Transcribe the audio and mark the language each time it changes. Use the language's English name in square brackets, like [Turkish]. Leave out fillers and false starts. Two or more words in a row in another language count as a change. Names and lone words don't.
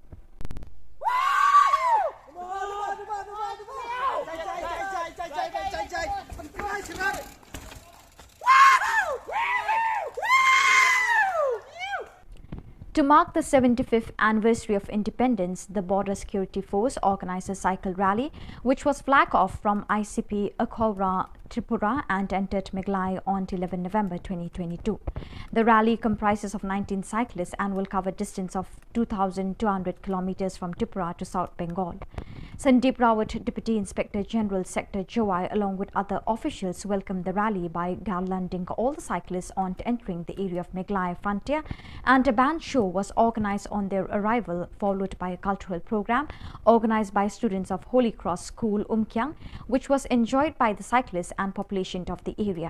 [English] To mark the 75th anniversary of independence, the Border Security Force organized a cycle rally, which was flag off from ICP Akhora, Tripura and entered Miglai on 11 November 2022. The rally comprises of 19 cyclists and will cover a distance of 2,200 kilometers from Tripura to South Bengal. Sandeep Rawat, Deputy Inspector General Sector Jowai, along with other officials, welcomed the rally by garlanding all the cyclists on entering the area of Meghalaya frontier, and a band show was organized on their arrival, followed by a cultural program organized by students of Holy Cross School, Umkyang, which was enjoyed by the cyclists and population of the area.